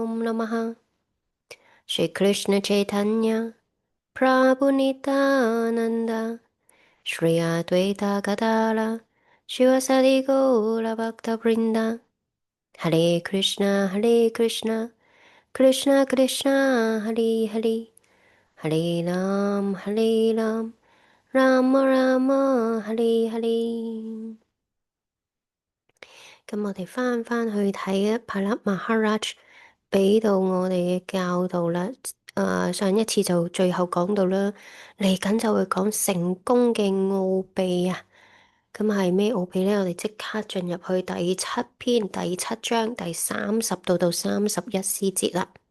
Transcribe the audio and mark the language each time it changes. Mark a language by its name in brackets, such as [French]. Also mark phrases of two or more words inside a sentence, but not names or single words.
[Sanskrit] नमः श्री कृष्ण चैतन्य प्रभु नित्यानन्द श्री अद्वैत गदर शिवासादि गौर भक्त वृन्द हरे कृष्ण हरे कृष्ण कृष्ण कृष्ण हरे हरे हरे राम राम राम हरे हरे. [Cantonese] 咁我哋翻去睇一 Prahlad Maharaj 俾到我哋嘅教導啦。上一次就最後講到啦，嚟緊就會講成功嘅奧秘啊。咁係咩奧秘呢？我哋即刻進入去第七篇第七章第30到31詩節啦。